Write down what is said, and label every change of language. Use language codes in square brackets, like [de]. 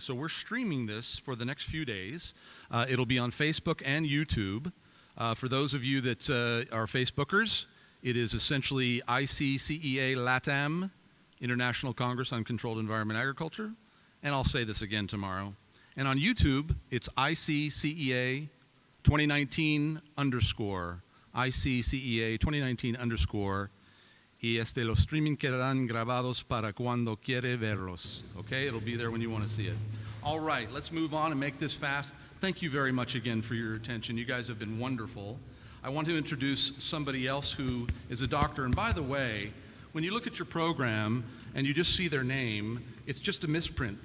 [en] So we're streaming this for the next few days. It'll be on Facebook and YouTube. For those of you that are Facebookers, it is essentially ICCEA LATAM, International Congress on Controlled Environment Agriculture. And I'll say this again tomorrow. And on YouTube, it's ICCEA 2019 _ [es] ICCEA 2019 _ y los streaming quedarán grabados para cuando quiere verlos. [en] Okay, it'll be there when you want to see it. All right, let's move on and make this fast. Thank you very much again for your attention. You guys have been wonderful. I want to introduce somebody else who is a doctor. And by the way, when you look at your program and you just see their name, it's just a misprint.